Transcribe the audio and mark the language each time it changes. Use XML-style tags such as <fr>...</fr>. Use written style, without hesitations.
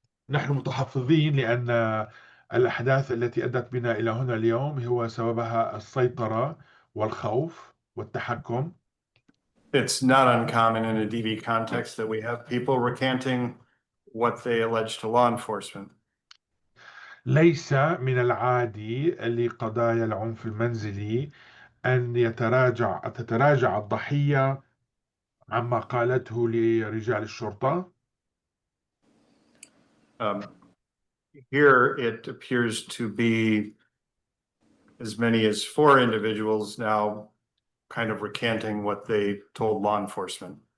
<ar>نحن متحفظين لأن الأحداث التي أدت بنا إلى هنا اليوم هو سببها السيطرة والخوف والتحكم.</ar> <en>It's not uncommon in a DV context that we have people recanting what they allege to law enforcement.</en> <ar>ليس من العادي لقضايا العنف المنزلي أن تتراجع الضحية عما قالته لرجال الشرطة.</ar> <en>Here it appears to be as many as 4 individuals now kind of recanting what they told law enforcement.</en>